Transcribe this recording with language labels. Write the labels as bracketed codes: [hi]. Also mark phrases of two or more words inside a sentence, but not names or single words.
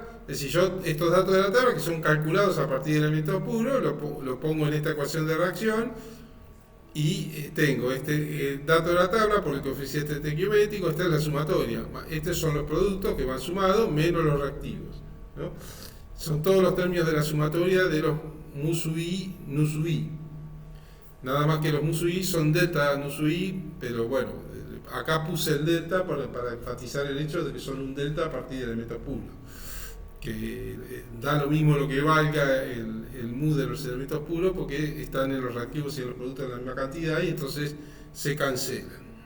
[es] Es decir, yo estos datos de la tabla, que son calculados a partir de elementos puros, lo pongo en esta ecuación de reacción. Y tengo este dato de la tabla por el coeficiente estequiométrico. Esta es la sumatoria. Estos son los productos que van sumados menos los reactivos, ¿no? Son todos los términos de la sumatoria de los mu-i, nu-i. Nada más que los mu-i son delta nu-i, pero bueno, acá puse el delta para enfatizar el hecho de que son un delta a partir de elementos puros. Que da lo mismo lo que valga el mu de los elementos puros, porque están en los reactivos y en los productos en la misma cantidad, y entonces se cancelan.